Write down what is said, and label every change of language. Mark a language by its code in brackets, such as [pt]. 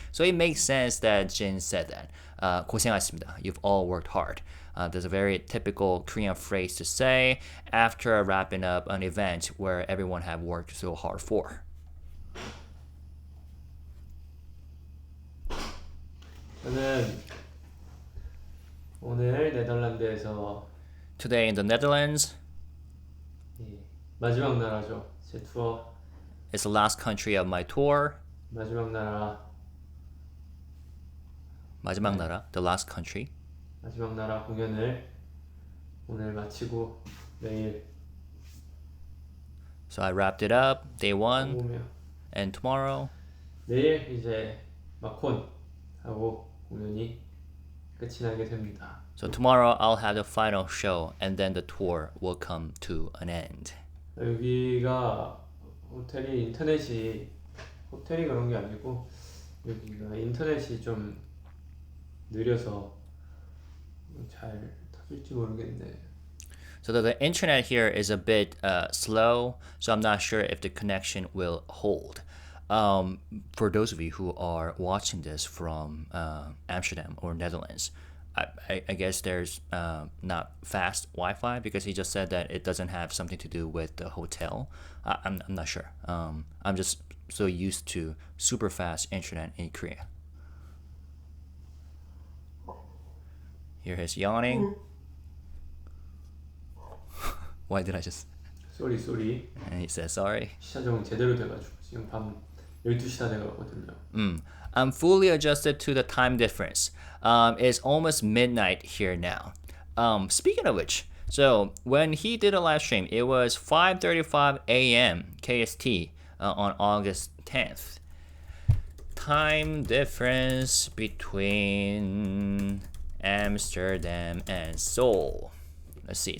[en] So it makes sense that Jin said that. [ko] 고생하셨습니다. [en] You've all worked hard. There's a very typical Korean phrase to say after wrapping up an event where everyone have worked so hard for. [ko] 저는 오늘 네덜란드에서 [en] Today in the Netherlands, [ko] 마지막 나라죠. 제 투어 [en] it's the last country of my tour. [ko] 마지막 나라 [en] the last country. [ko] 마지막 나라 공연을 오늘 마치고 내일 [en] So I wrapped it up, day one, [ko] 오며 [en] and tomorrow. [ko] 내일 이제 마콘 하고 공연이 끝이 나게 됩니다. [en] So tomorrow I'll have the final show, and then the tour will come to an end. [ko] 여기가 호텔이 호텔이 그런 게 아니고 여기가 인터넷이 좀 느려서 잘 터질지 모르겠네. [en] So the internet here is a bit slow, so I'm not sure if the connection will hold. For those of you who are watching this from Amsterdam or Netherlands, I guess there's not fast Wi-Fi because he just said that it doesn't have something to do with the hotel. I'm not sure. I'm just so used to super fast internet in Korea. Here he's yawning. Why did I just... 쏘리 And he says sorry. [ko] 시사정은 제대로 돼가지고 지금 밤 12시 다 돼가거든요. [en] I'm fully adjusted to the time difference. It's almost midnight here now. Speaking of which, so when he did a live stream, it was 5:35 a.m. KST on August 10th. time difference between Amsterdam and Seoul? Let's see.